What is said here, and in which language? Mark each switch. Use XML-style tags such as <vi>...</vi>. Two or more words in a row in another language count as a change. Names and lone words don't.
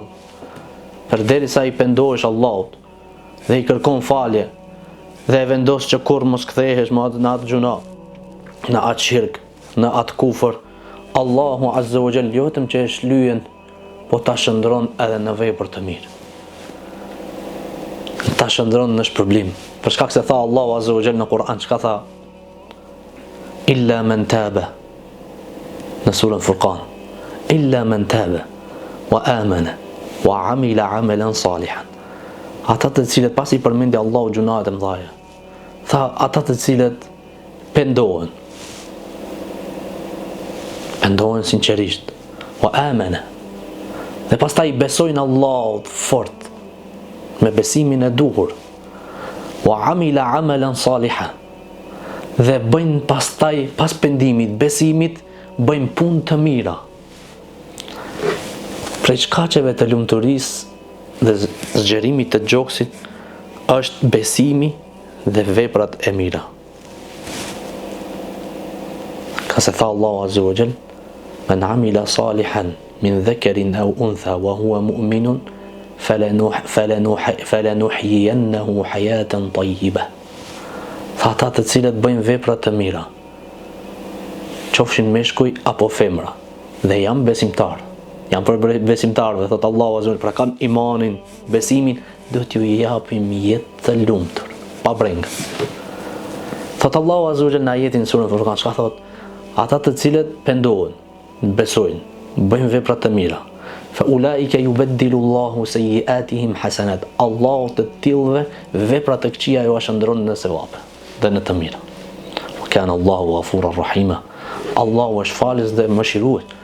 <sq>Përderisa i pendohesh Allahut dhe i kërkon falje dhe e vendos që kur mos kthehesh në atë gjuna, në atë shirk, në atë kufër,</sq> <ar>الله عز وجل</ar> <sq>jo vetëm që e shlyen, po ta shndron edhe në vepër të mirë. Ta shndron në shpërblim. Për shkak se tha</sq> <ar>الله عز وجل</ar> <sq>në Kur'an, çka tha?</sq> <ar>إلا من تاب.</ar> <sq>Në surën Furqan.</sq> <ar>إلا من تاب وآمن وعمل عملا صالحا.</ar> <sq>Ata të cilët pasi përmendi Allahu gjunahet e mëdha, tha ata të cilët pendohen sinqerisht,</sq> <ar>وآمن,</ar> <sq>dhe pastaj besojnë Allahut fort me besimin e duhur,</sq> <ar>وعمل عملا صالحا,</ar> <sq>dhe bëjnë pastaj pas pendimit, besimit, bëjnë punë të mira. Prej shkaqeve të lumturisë dhe zgjerimit të gjoksit është besimi dhe veprat e mira. Ka se tha</sq> <ar>الله عز وجل: من عمل صالحا من ذكر أو أنثى وهو مؤمن فلنحيينه حياة طيبة.</ar> <sq>Tha ata të cilët bëjnë vepra të mira, qofshin meshkuj apo femra, dhe janë besimtar, janë për besimtarëve, thot</sq> <ar>الله عز وجل,</ar> <sq>pra kanë imanin, besimin, do t'ju japim jetë të lumtur, pa breng. Thot</sq> <ar>الله عز وجل</ar> <sq>në ajetin surën Furqan, çka thot? Ata të cilët pendohen, besojnë, bëjnë vepra të mira,</sq> <ar>فأولئك يبدل الله سيئاتهم حسنات.</ar> <sq>Allahu të tillëve veprat e këqija ju shndron në sevape dhe në të mira.</sq> <ar>وكان الله غفورا رحيما.</ar> <sq>Allahu është falës dhe mëshirues.</sq>